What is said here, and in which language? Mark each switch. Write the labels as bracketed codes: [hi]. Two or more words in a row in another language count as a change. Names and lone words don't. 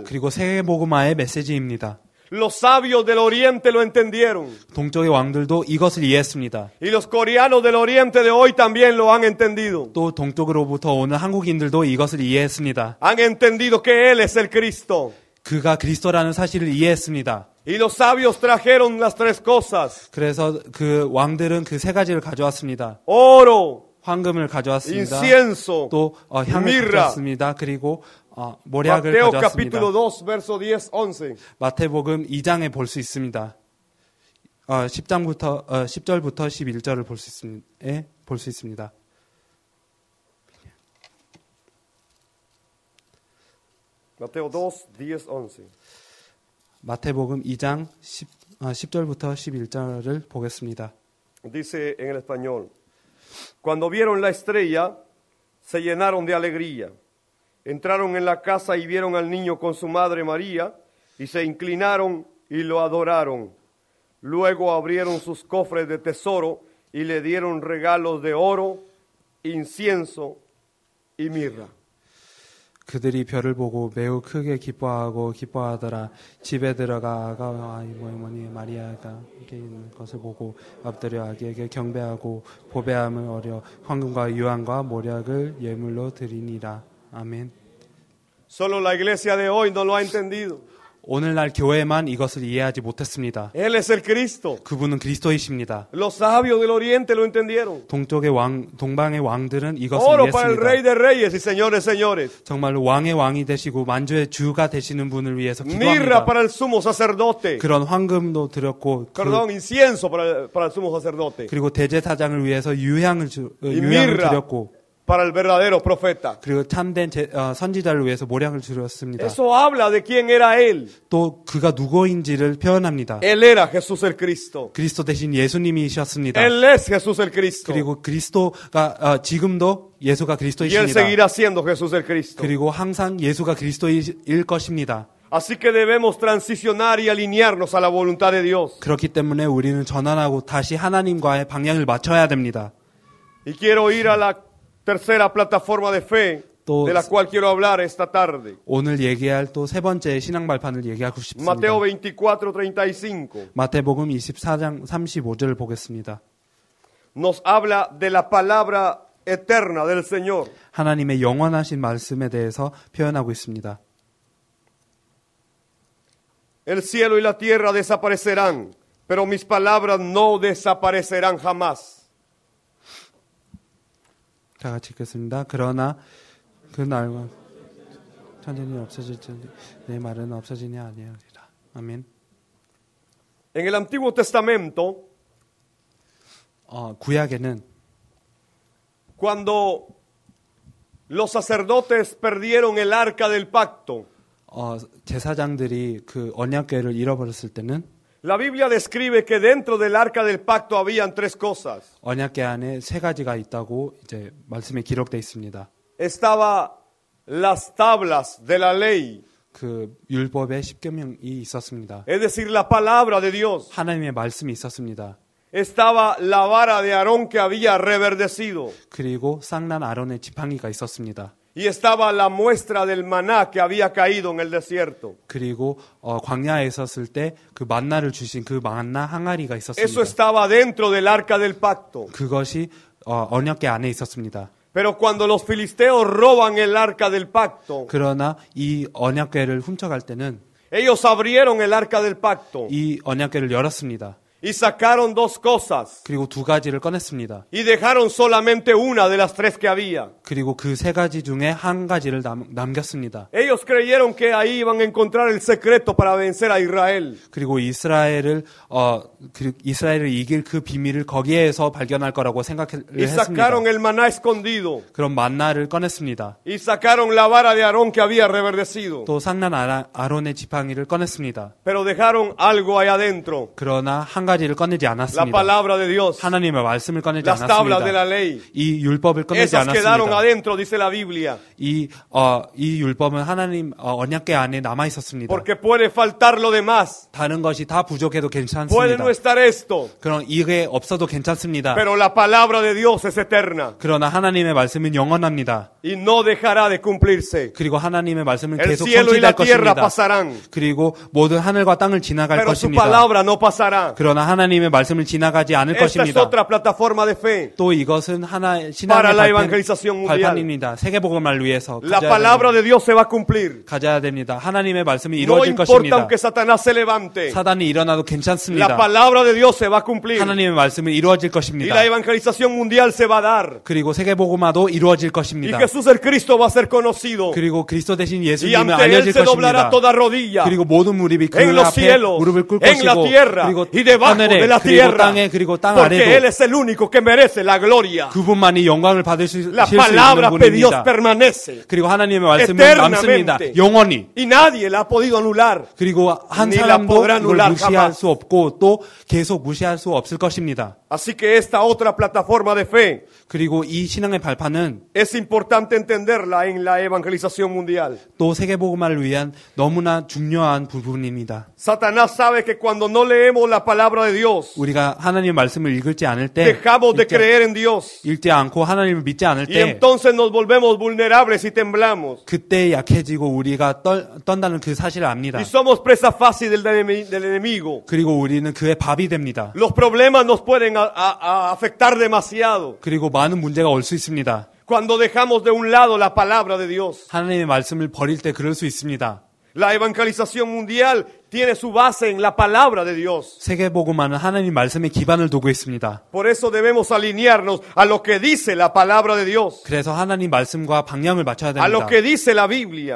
[ko] 그리고 세계복음화의 메시지입니다. [es] Los sabios del oriente lo entendieron. [ko] 동쪽의 왕들도 이것을 이해했습니다. [es] Y los coreanos del oriente de hoy también lo han entendido. [ko] 또 동쪽으로부터 오는 한국인들도 이것을 이해했습니다. [es] Han entendido que Él es el Cristo. [ko] 그가 그리스도라는 사실을 이해했습니다. [es] Y los sabios trajeron las tres cosas. [ko] 그래서 그 왕들은 그 세 가지를 가져왔습니다. [es] Oro, [ko] 황금을 가져왔습니다. [es] incienso, [ko] 또 향을 [es] mirra. [ko] 가져왔습니다. 그리고 모략을 [es] Mateo [ko] 가져왔습니다. [es] capítulo 2, verso 10, 11. [ko] 마태복음 2장에 볼 수 있습니다. 10절부터 11절을 볼 수 있습니다. [es] Mateo 2, 10, 11. [ko] 마태복음 2장 10절부터 11절을 보겠습니다. [es] Dice en el español: Cuando vieron la estrella, se llenaron de alegría. Entraron en la casa y vieron al niño con su madre María, y se inclinaron y lo adoraron. Luego abrieron sus cofres de tesoro y le dieron regalos de oro, incienso y mirra. [ko] 그들이 별을 보고 매우 크게 기뻐하더라. 집에 들어가 아가와 어머니 마리아가 함께 있는 것을 보고 엎드려 아기에게 경배하고 보배함을 어려 황금과 유황과 모략을 예물로 드리니라. 아멘. [es] Solo la iglesia de hoy no lo ha entendido. [ko] 오늘날 교회만 이것을 이해하지 못했습니다. [es] Él es el Cristo. [ko] 그분은 그리스도이십니다. [es] Los sabios del oriente lo entendieron. [ko] 동방의 왕들은 이것을 [es] Oro para el Rey [ko] 이해했습니다. [es] de Reyes y Señores, señores. [ko] 정말로 왕의 왕이 되시고 만주의 주가 되시는 분을 위해서 [es] Mirra [ko] 기도합니다. [es] para el sumo sacerdote. [ko] 그런 황금도 드렸고 [es] Perdón, incienso para el sumo sacerdote. [ko] 그리고 대제사장을 위해서 유향을 [es] mirra. [ko] 드렸고 [es] Para el verdadero profeta. [ko] 그리고 참된 선지자를 위해서 모략을 드렸습니다. [es] Eso habla de quién era él. [ko] 또 그가 누구인지를 표현합니다. [es] Él era Jesús el Cristo. [ko] 그리스도 대신 예수님이셨습니다. [es] Él es Jesús el Cristo. [ko] 그리고 그리스도가 지금도 예수가 [es] Y él [ko] 그리스도이십니다. [es] seguirá siendo Jesús el Cristo. [ko] 그리고 항상 예수가 그리스도일 것입니다. [es] Así que debemos transicionar y alinearnos a la voluntad de Dios. [ko] 그렇기 때문에 우리는 전환하고 다시 하나님과의 방향을 맞춰야 됩니다. [es] Y quiero ir a la tercera plataforma de fe [ko] 또 [es] de la cual quiero hablar esta tarde. [ko] 오늘 얘기할 또 세 번째 신앙 발판을 얘기하고 싶습니다. [es] Mateo 24:35 [ko] 마태복음 24장 35절을 보겠습니다. [es] nos habla de la palabra eterna del Señor. [ko] 하나님의 영원하신 말씀에 대해서 표현하고 있습니다. [es] El cielo y la tierra desaparecerán, pero mis palabras no desaparecerán jamás. [ko] 다 같이 읽겠습니다. 그러나 그 날과 천년이 없어질지 내 말은 없어지니 아니하리라. 아멘. [es] En el Antiguo Testamento, [ko] 구약에는 [es] cuando los sacerdotes perdieron el arca del pacto, [ko] 제사장들이 그 언약궤를 잃어버렸을 때는 [es] la Biblia describe que dentro del arca del pacto habían tres cosas. [ko] 언약궤 안에 세 가지가 있다고 이제 말씀에 기록되어 있습니다. [es] Estaba las tablas de la ley, [ko] 그 율법의 십계명이 있었습니다. [es] es decir, la palabra de Dios. [ko] 하나님의 말씀이 있었습니다. [es] Estaba la vara de Aarón que había reverdecido. [ko] 그리고 쌍난 아론의 지팡이가 있었습니다. [es] Y estaba la muestra del maná que había caído en el desierto. [ko] 그리고 광야에 있었을 때 그 만나를 주신 그 만나 항아리가 있었습니다. [es] Eso estaba dentro del arca del pacto. [ko] 그것이 언약궤 안에 있었습니다. [es] Pero cuando los filisteos roban el arca del pacto, [ko] 그러나 이 언약궤를 훔쳐갈 때는 [es] ellos abrieron el arca del pacto [ko] 이 언약궤를 열었습니다. [es] y sacaron dos cosas [ko] 그리고 두 가지를 꺼냈습니다. [es] y dejaron solamente una de las tres que había. [ko] 그리고 그 세 가지 중에 한 가지를 남겼습니다. [es] Ellos creyeron que ahí iban a encontrar el secreto para vencer a Israel. [ko] 그리고 이스라엘을 이길 그 비밀을 거기에서 발견할 거라고 생각을 [es] Y [ko] 했습니다. [es] sacaron el maná escondido. [ko] 그럼 만나를 꺼냈습니다. [es] Y sacaron la vara de Aarón que había reverdecido. [ko] 또 상난 아론의 지팡이를 꺼냈습니다. [es] Pero dejaron algo ahí adentro. [ko] 그러나 한 가지를 꺼내지 [es] La [ko] 않았습니다. [es] palabra de Dios. [ko] 하나님의 말씀을 꺼내지 [es] Las tablas de la [ko] 않았습니다. [es] ley. [ko] 이 율법을 꺼내지 [es] Esas quedaron [ko] 않았습니다. [es] adentro, dice la Biblia. [ko] 이 율법은 하나님 언약궤 안에 남아 있었습니다. [es] Porque puede faltar lo demás. [ko] 다른 것이 다 부족해도 [es] Puede [ko] 괜찮습니다. [es] no estar esto. [ko] 그럼 이게 없어도 괜찮습니다. [es] Pero la palabra de Dios es eterna. [ko] 그러나 하나님의 말씀은 영원합니다. [es] Y no dejará de cumplirse. [ko] 그리고 하나님의 말씀은 [es] El [ko] 계속 [es] cielo y la [ko] 성취될 [es] tierra [ko] 것입니다. [es] pasarán. [ko] 그리고 모든 하늘과 땅을 지나갈 [es] Pero su [ko] 것입니다. [es] palabra no pasará. [ko] 그러나 하나님의 말씀을 지나가지 않을 [es] Esta es [ko] 것입니다. [es] otra plataforma de fe. [ko] 또 이것은 [es] Para [ko] 신앙의 [es] la evangelización mundial. [ko] 발판입니다. 세계복음을 위해서 [es] La palabra de Dios se va a cumplir. [ko] 가져야 됩니다. 하나님의 말씀이 [es] No [ko] 이루어질 [es] importa [ko] 것입니다. [es] aunque Satanás se levante. [ko] 사단이 일어나도 [es] La [ko] 괜찮습니다. [es] palabra de Dios se va a cumplir. [ko] 하나님의 말씀은 이루어질 [es] Y [ko] 것입니다. [es] la evangelización mundial se va a dar. [ko] 그리고 세계복음화도 이루어질 [es] Y [ko] 것입니다. [es] Jesús el Cristo va a ser conocido. [ko] 그리고 그리스도 대신 [es] Y [ko] 예수님은 [es] ante Él [ko] 알려질 [es] se doblará [ko] 것입니다. [es] toda rodilla. [ko] 그리고 모든 무릎이 그 [es] En los [ko] 앞에 [es] cielos, [ko] 무릎을 꿇을 [es] en la [ko] 것이고 [es] tierra [ko] 그리고 [es] y debajo de [ko] 하늘에 [es] la [ko] 그리고 [es] tierra. [ko] 땅에 그리고 땅 [es] Porque Él [ko] 아래도 [es] es el único que merece la gloria. [ko] 그분만이 영광을 받을 수 [es] La [ko] 있는 [es] palabra de Dios [ko] 분입니다. [es] permanece [ko] 그리고 하나님의 말씀은 [es] eternamente. [ko] 남습니다. 영원히. [es] Y nadie la ha podido anular. [ko] 그리고 한 [es] Ni la [ko] 사람도 [es] podrá [ko] 이걸 [es] anular [ko] 무시할 [es] jamás. [ko] 수 없고 또 계속 무시할 수 없을 것입니다. [es] Así que esta otra plataforma de fe [ko] 그리고 이 신앙의 발판은 [es] es importante entenderla en la evangelización mundial. [ko] 또 세계복음화를 위한 너무나 중요한 부분입니다. [es] Satanás sabe que cuando no leemos la palabra de Dios, [ko] 우리가 하나님의 말씀을 읽지 않을 때 [es] dejamos de creer en Dios. [ko] 읽지 않고 하나님을 믿지 않을 [es] Y [ko] 때 [es] entonces nos volvemos vulnerables y temblamos. [ko] 그때 약해지고 우리가 떤다는 그 사실을 압니다. [es] Y somos presa fácil del enemigo. [ko] 그리고 우리는 그의 밥이 됩니다. [es] Los problemas nos pueden afectar demasiado [ko] 그리고 많은 문제가 올 수 있습니다. [es] cuando dejamos de un lado la palabra de Dios. [ko] 하나님의 말씀을 버릴 때 그럴 수 있습니다. [es] La evangelización mundial tiene su base en la palabra de Dios. [ko] 세계복음화는 하나님 말씀에 기반을 두고 있습니다. [es] Por eso debemos alinearnos a lo que dice la palabra de Dios, [ko] 그래서 하나님 말씀과 방향을 맞춰야 [es] a lo [ko] 됩니다. [es] que dice la Biblia.